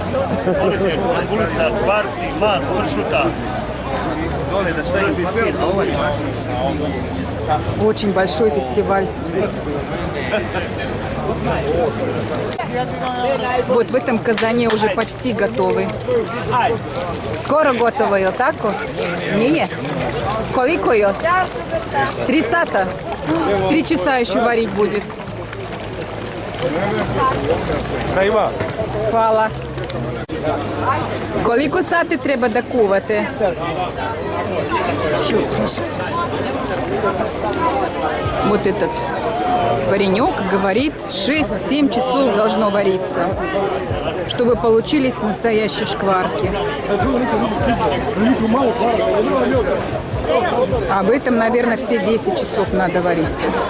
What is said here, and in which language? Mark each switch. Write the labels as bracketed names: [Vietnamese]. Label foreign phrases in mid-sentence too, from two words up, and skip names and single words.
[Serbian] Ulica Čvarci, Mas, Pršuta. Dole da stoji papir, a ovaj čaša. [Russian] Очень большой фестиваль. Вот в этом казане уже почти готовы. Скоро готово, [Serbian] jel tako? Nije? Koliko još? 3 sata? [Russian] 3 часа еще варить будет. [Serbian] Hvala. Koliko sati treba da kuvate? [Russian] Вот этот паренек говорит, 6-7 часов должно вариться, чтобы получились настоящие шкварки. А в этом, наверное, все 10 часов надо вариться.